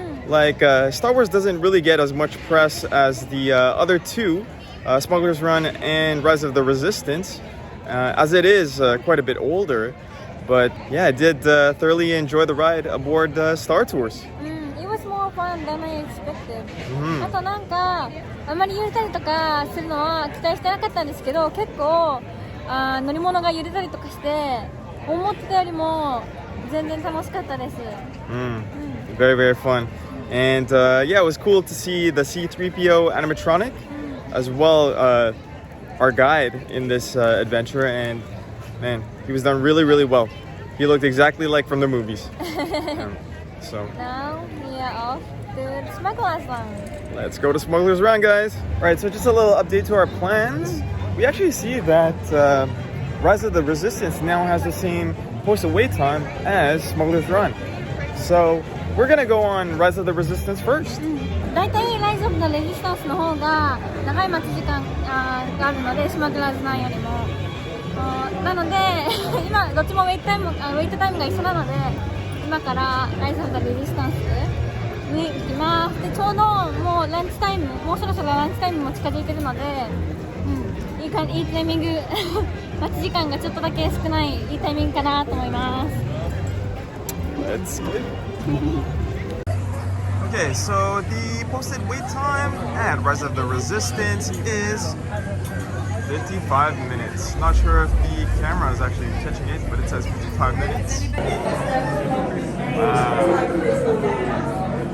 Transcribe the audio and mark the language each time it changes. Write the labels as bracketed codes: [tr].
[en] Like Star Wars doesn't really get as much press as the other two, Smuggler's Run and Rise of the Resistance, as it is quite a bit older. But yeah, I did thoroughly enjoy the ride aboard Star Tours. It was more fun than I expected. [ja] あとなんかあまり揺れたりとかするのは期待してなかったんですけど、結構乗り物が揺れたりとかして思ってたよりも全然楽しかったです。 [en] Very, very fun. And yeah, it was cool to see the C-3PO animatronic as well, our guide in this adventure, and man, he was done really, really well. He looked exactly like from the movies. So now we are off to Smuggler's Run. Let's go to Smuggler's Run, guys. Alright, so just a little update to our plans. We actually see that Rise of the Resistance now has the same posted wait time as Smuggler's Run. So we're gonna go on Rise of the Resistance first. [ja] だいたい Rise of the Resistance の方が長い待ち時間があるので、スマグラーズ9よりも。なので今どっちもウェイトタイムが一緒なので、今から Rise of the Resistance に行きます。でちょうどもうランチタイム、もうそろそろランチタイムも近づいてるので、いいタイミング待ち時間がちょっとだけ少ないいいタイミングかなと思います。 [en] Let's go. Okay, so the posted wait time at Rise of the Resistance is 55 minutes. Not sure if the camera is actually catching it, but it says 55 minutes. Wow.